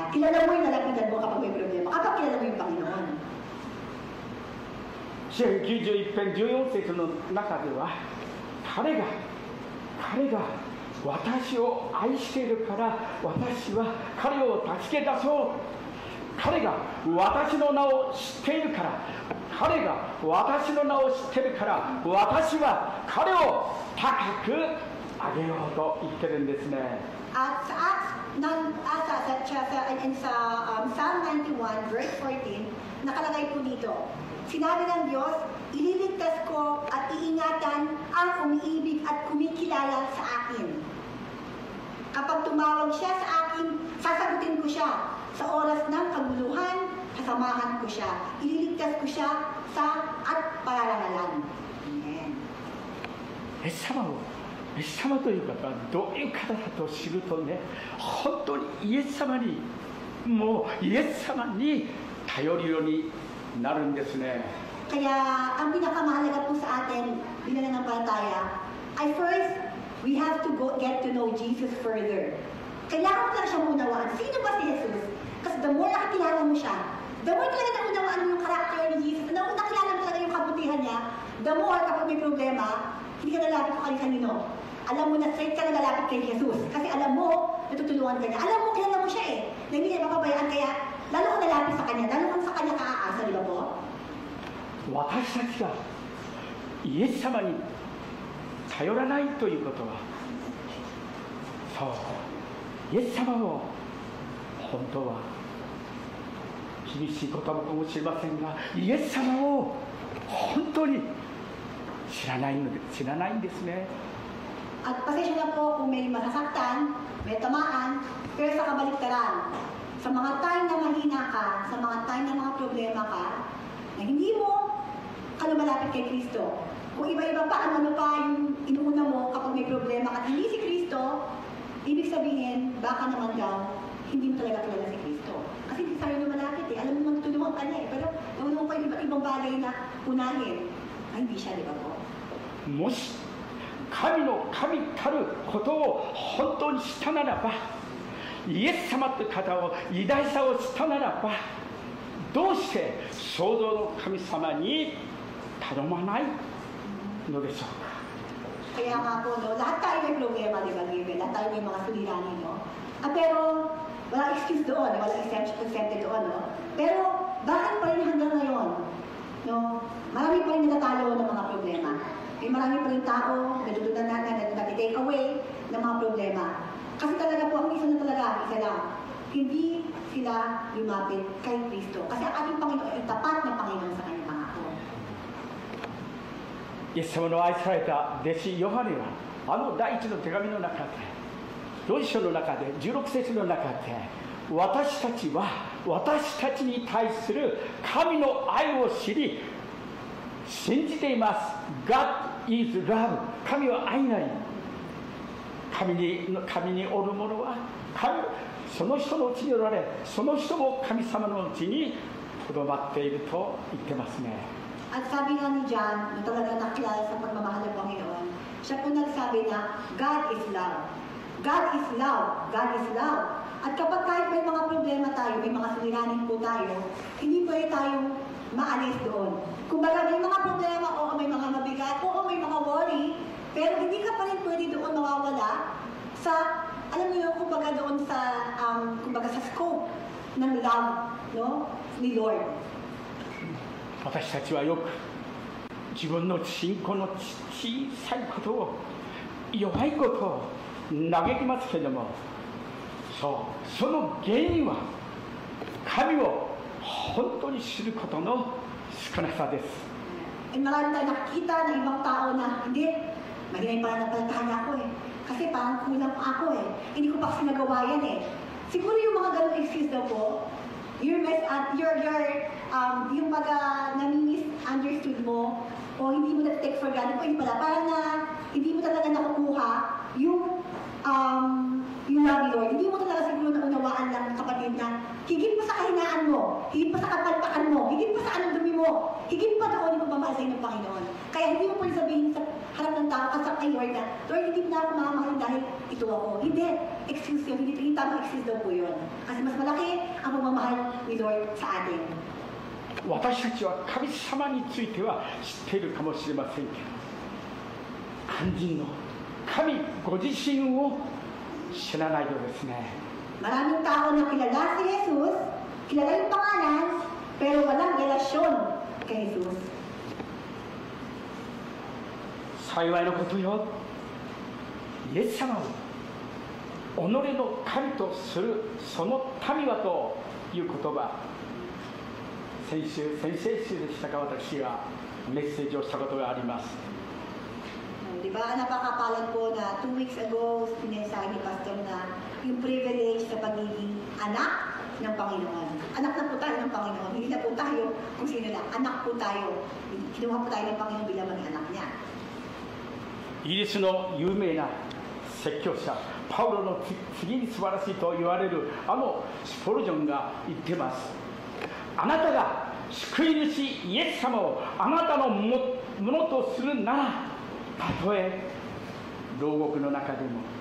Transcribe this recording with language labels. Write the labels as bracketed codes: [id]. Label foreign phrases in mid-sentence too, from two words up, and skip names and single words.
[tl] Kilala mo yung lalapitan mo kapag may problema. Kapag kilala mo yung Panginoon. [ja] 詩編91編14節の中では彼が私を愛しているから私は彼を助け出そう。彼が私の名を知っているから私は彼を高く上げようと言ってるんですね。 [tl] At sa [en] Psalm 91, verse 14, [tl] nakalagay po dito, sinabi ng Diyos, ililigtas ko at iingatan ang umiibig at kumikilala sa akin. Kapag tumawag siya sa akin, sasagutin ko siya. Sa oras ng kaguluhan, kasamahan ko siya. Ililigtas ko siya at pararangalan. Amen. [ja] イエス様という方はどういう方だと知るとね、本当にイエス様に頼るようになるんですね。 [tl] Kaya ang pinakamahalaga po sa atin bilang nananampalataya ay [en] first, we have to get to know Jesus further. [tl] Kailangan mo lang siya unawaan. Sino ba si Jesus? Kasi [en] the more [tl] nakikilala mo siya, [en] the more [tl] talaga naunawaan mo yung karakter ni Jesus, nakilala mo talaga yung kabutihan niya, [en] the more [tl] kapag may problema, hindi ka nalapit ko kanino. Alam mo na straight ka na nalapit kay Jesus. Kasi alam mo, natutulungan ka niya. Alam mo, kilala mo siya eh. Na hindi niya mapabayaan, kaya lalo ka nalapit sa kanya, lalo kang sa kanya kaaasa, di ba po? [ja] 私たちがイエス様に頼らないということは、そうイエス様を本当は厳しい言葉かもしれませんが、イエス様を本当に知らないんですね。 [tl] At pasensya na po kung may masasaktan, may tamaan, pero sa kabaliktaran, sa mga time na mahina ka, sa mga time na mga problema ka, na hindi mo kalumalapit kay Kristo. Kung iba-iba pa, ano pa yung inuuna mo kapag may problema ka at hindi si Kristo, ibig sabihin, baka naman daw, hindi mo talaga kilala si Kristo. Kasi hindi tayo lumalapit eh. Alam mo matutulungan ka niya eh. Pero gawin mo pa yung iba't ibang bagay na unahin. Ay, hindi siya, di ba po? [ja] もし神たることを本当に知ったならば、イエス様という方を偉大さを知ったならば、どうして創造の神様に頼まないのでしょうか。 [tl] Kaya nga po, no, lahat tayo may problema, di ba, Gabriel? Lahat tayo may mga suliranin, no? Pero, wala excuse doon, wala exempted doon, no? Pero, bakit pa rin hanggang ngayon, no? Marami pa rin natatalo ng mga problema. May marami pa rin tao, natutunan natin, nag- [en] take away [tl] ng mga problema. Kasi talaga po, ang isa lang, hindi sila lumapit kay Kristo. Kasi ang ating Panginoon ay tapat na Panginoon sa kanyang pangako. [ja] イエス様の愛された弟子ヨハネはあの第一の手紙の中で4章の中で16節の中で私たちに対する神の愛を知り信じています。 [en] God is love。 [ja] 神は愛なり。神におる者はその人のうちにおられ、その人も神様のうちにとどまっていると言ってますね。 [tl] At sabi nga ni John, na talaga nakilala sa pagmamahal ng Panginoon, siya po nagsabi na [en] God is love. God is love. God is love. [tl] At kapag kahit may mga problema tayo, may mga suliranin po tayo, hindi pwede tayong maalis doon. Kumbaga may mga problema, oo may mga mabigat, oo may mga worry, pero hindi ka pa rin pwede doon mawawala sa, alam niyo, kumbaga doon sa, kumbaga sa scope ng love, no, ni Lord. [ja] 私たちはよく自分の信仰の小さいことを、弱いことを嘆きますけれども、その原因は神を本当に知ることの少なさです。 [tl] Marami tayong nakikita na ibang tao na, hindi, mahinay pala napalatahan ako eh. Kasi parang kulang pa ako eh. Hindi ko pa kasi nagawa yan eh. Siguro yung mga ganong excuse daw po, yung baga nami-misunderstood mo o hindi mo na- [en] take for granted [tl] o hindi pala, parang na hindi mo talaga nakukuha yung love ni Lord. Hindi mo talaga siguro naunawaan lang kapatid na higit pa sa kahinaan mo, higit pa sa kapalpakan mo, higit pa sa anong dumi mo, higit pa doon yung pagmamahal sa'yo ng Panginoon. Kaya hindi mo pwede sabihin sa harap ng tao kasi kay Lord na, Lord, hindi mo na ako mamahal dahil ito ako. Hindi. Excuse yun. Hindi tamang excuse daw po yun. Kasi mas malaki ang pagmamahal ni Lord sa atin. [ja] 私たちは神様については知っているかもしれませんけど、肝心の神ご自身を知らないようですね。 [tl] Maraming tao na kilala si Jesus, kilala yung pangalan, pero walang relasyon kay Jesus. [ja] 幸いのことよ、イエス様を己の神とするその民はという言葉、先々週でしたか、私がメッセージをしたことがあります。 [tl] Di ba, napakapalad po na [en] 2 weeks ago, [tl] pinasabi ni Pastor na yung privilege sa pagiging anak ng Panginoon. Anak na po tayo ng Panginoon. Hindi na po tayo kung sino lang. Anak po tayo. Kinuha po tayo ng Panginoon bilang mga anak niya. [ja] イギリスの有名な説教者、パウロの次に素晴らしいと言われるあのスポルジョンが言ってます。あなたが救い主イエス様をあなたのものとするなら、たとえ牢獄の中でも